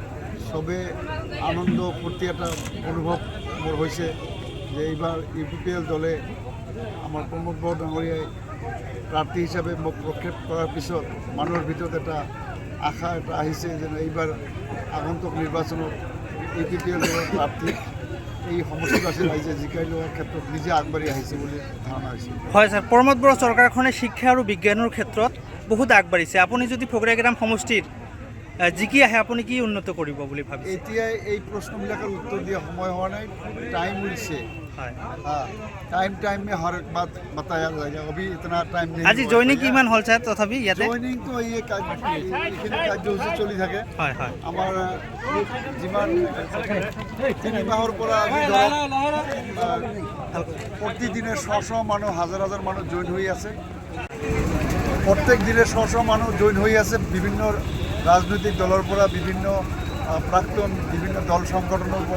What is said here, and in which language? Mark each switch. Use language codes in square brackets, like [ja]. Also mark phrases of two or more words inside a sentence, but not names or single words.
[as] চবে আনন্দ ফূৰ্তি এটা অনুভৱ মোৰ হৈছে যে এইবাৰ UPPL দলে আমাৰ প্ৰমোদ বড়ো ডাঙৰীয়াই প্ৰাৰ্থী হিচাপে মোক প্ৰক্ষেপ কৰাৰ পিছত মানুহৰ ভিতৰত এটা আশা এটা আহিছে যে এইবাৰ আগন্তুক নিৰ্বাচনত UPPL দলৰ প্ৰাৰ্থী এই সমষ্টিবাসী ৰাইজে জিকাই লোৱাৰ ক্ষেত্ৰত নিজে আগবাঢ়ি আহিছে বুলি ধাৰণা হৈছে। হয় ছাৰ, প্ৰমোদ বড়ো চৰকাৰখনে শিক্ষা আৰু বিজ্ঞানৰ ক্ষেত্ৰত বহুত আগবাঢ়িছে। আপুনি যদি ফগৰাগ্ৰাম সমষ্টিৰ জিকি আহে আপুনি কি উন্নত কৰিব বুলি ভাবিছে? এতিয়াই এই প্ৰশ্নবিলাকৰ উত্তৰ দিয়া সময় হোৱা নাই। [hi] टाइम मिलसे [as] হয় [hi] टाइम में हर एक बात बताया जाएगा। अभी इतना टाइम नहीं। [as] আজি জইনিং কিমান হ'ল ছাৰ তথাপি ইয়াতে? জইনিং তো এই কাৰ্যসূচী চলি থাকে। হয় হয় আমাৰ যিমান 3 মাহৰ পৰা আজি ধৰক প্ৰতিদিনে 600 মানুহ হাজাৰ হাজাৰ মানুহ জইন হৈ আছে। প্ৰত্যেক দিনে 600 মানুহ জইন হৈ আছে বিভিন্ন ৰাজনৈতিক দলৰ পৰা, বিভিন্ন প্ৰাক্তন বিভিন্ন দল সংগঠনৰ পৰা।